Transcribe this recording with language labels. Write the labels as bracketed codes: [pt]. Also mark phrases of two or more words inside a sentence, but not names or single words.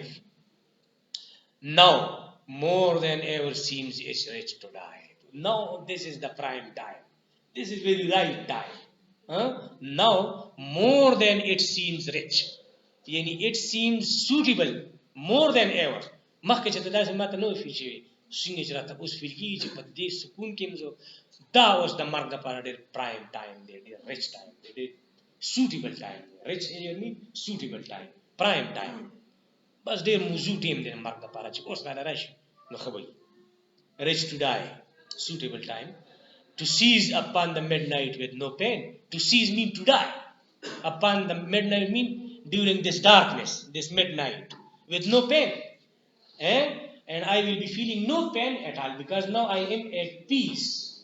[en] Now more than ever seems it's rich to die. Now this is the prime time. This is very right time. Now more than it seems rich. Yani it seems suitable more than ever. [ps] مخکې چې داسې ماته نه وي فیل شوي څنګه چې راته اوس فیل کېږي چې په دې سکون کې یم زه دا اوس د مرګ دپاره ډېر [en] prime time [ps] دی, ډېر [en] rich time [ps] دی, ډېر [en] suitable time [ps] دی. [en] rich mean suitable time, prime time, [ps] بس ډېر موضوع ټیم دی د مرګ دپاره چې اوس راله راشي نو ښه به وي. [en] rich to die, suitable time. To seize upon the midnight with no pain. To seize mean to die. Upon the midnight mean during this darkness, this midnight, with no pain. And I will be feeling no pain at all because now I am at peace.